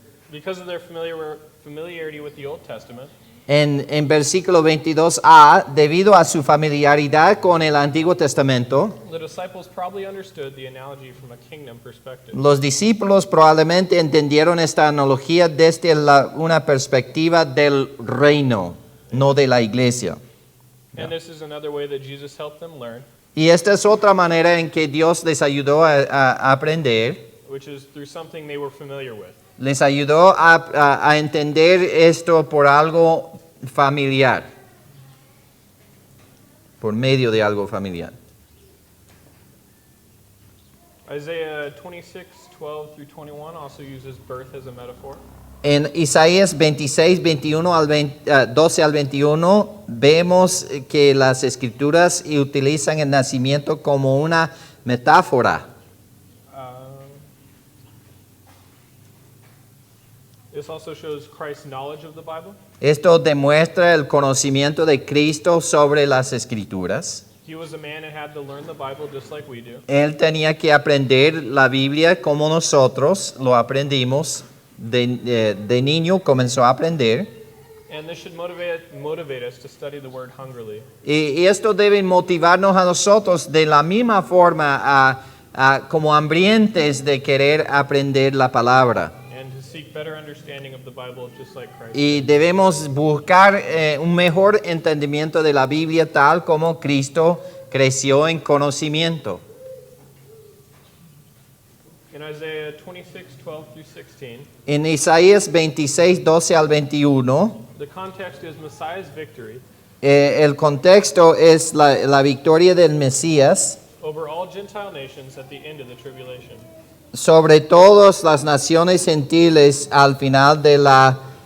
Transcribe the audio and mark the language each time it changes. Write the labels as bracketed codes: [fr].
[en] because of their familiarity with the Old Testament, [es] en versículo 22a, debido a su familiaridad con el Antiguo Testamento, [en] the disciples probably understood the analogy from a kingdom perspective. [es] los discípulos probablemente entendieron esta analogía desde una perspectiva del reino, no de la iglesia. [en] And this is another way that Jesus helped them learn, [es] Y esta es otra manera en que Dios les ayudó a aprender, [en] which is through something they were familiar with. [es] les ayudó a entender esto por algo familiar, por medio de algo familiar. [en] Isaiah 26:12 through 21 also uses birth as a metaphor. [es] En Isaías 26, 12 al 21, vemos que las escrituras utilizan el nacimiento como una metáfora. [en] This also shows Christ's knowledge of the Bible. [es] Esto demuestra el conocimiento de Cristo sobre las escrituras. [en] He was a man and had to learn the Bible just like we do. [es] Él tenía que aprender la Biblia como nosotros lo aprendimos. De niño comenzó a aprender. [en] And this should motivate us to study the word hungrily. [es] Y esto debe motivarnos a nosotros de la misma forma como hambrientes de querer aprender la palabra. [en] And to seek better understanding of the Bible just like Christ. [es] Y debemos buscar un mejor entendimiento de la Biblia tal como Cristo creció en conocimiento. [en] In Isaiah 26:12 through 16, [es] En Isaías 26, 12 al 21, [en] the context is Messiah's victory [es] el contexto es la victoria del Mesías [en] over all Gentile nations at the end of the tribulation. [es] sobre todas las naciones gentiles al final de la